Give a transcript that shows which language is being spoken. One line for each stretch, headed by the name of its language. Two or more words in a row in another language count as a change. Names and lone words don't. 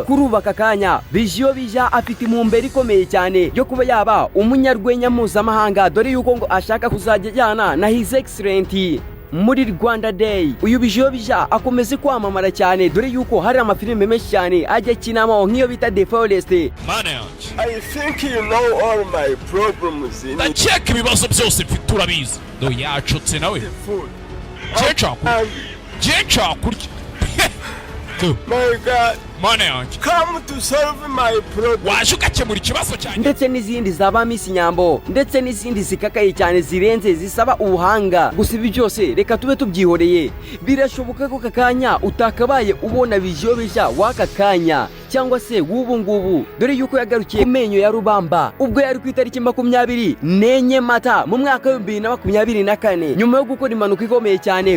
Kinyarwanda: Kuri ubu aka kanya Bijobija afite impumbero ikomeye cyane yo kuba yaba umunyarwenya mpuzamahanga, dore yuko ngo ashaka kuzajya ajyana na
English: His Excellency
Kinyarwanda: muri Rwanda Day. Uyu Bijobija akomeze kwamamara cyane, dore yuko hari amafilime menshi cyane ajya akinamo nk'iyo bita The Forest.
English: I think you know all my problems in it.
Kinyarwanda: Check ibibazo byose mfite urabizi. No yacutse nawe. Jecha kurya.
English: My God, Manage. come to solve my problem.
Kinyarwanda: Waje ugakemura ikibazo cyanjye. Ndetse n'izindi zaba Miss Nyambo ndetse n'izindi zikakaye cyane zirenze zisaba ubuhanga. Gusa ibi byose reka tube tubyihoreye. Birashoboka ko kakanya utakabaye ubona Bijobija waka kanya cyangwa se w'ubu ngubu, dore yuko yagarukiye ku menyo ya rubamba ubwo yari ku itariki 24 Mata mu mwaka wa 2024 nyuma yo gukora impanuka ikomeye cyane.